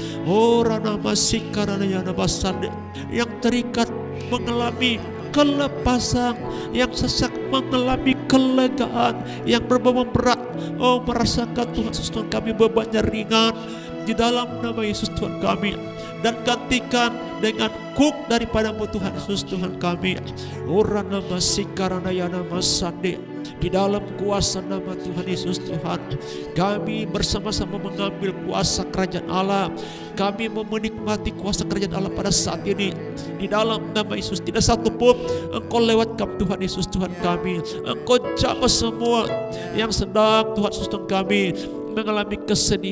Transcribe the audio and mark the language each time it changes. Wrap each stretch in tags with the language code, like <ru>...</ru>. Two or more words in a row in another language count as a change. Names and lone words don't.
<id>Rana masikarana yana basande. Yang terikat mengalami kelepasan, yang sesak mengalami kelegaan, yang berbeban berat merasakan Tuhan Yesus Tuhan kami bebannya ringan di dalam nama Yesus Tuhan kami. Dan gantikan dengan kuk daripada-Mu Tuhan Yesus Tuhan kami. Rana masikarana yana masande. Di dalam kuasa nama Tuhan Yesus Tuhan, kami bersama-sama mengambil kuasa kerajaan Allah. Kami menikmati kuasa kerajaan Allah pada saat ini. Di dalam nama Yesus, tidak satu pun Engkau lewatkan Tuhan Yesus Tuhan kami. Engkau jamah semua yang sedang Tuhan Yesus Tuhan kami mengalami kesedihan.</id>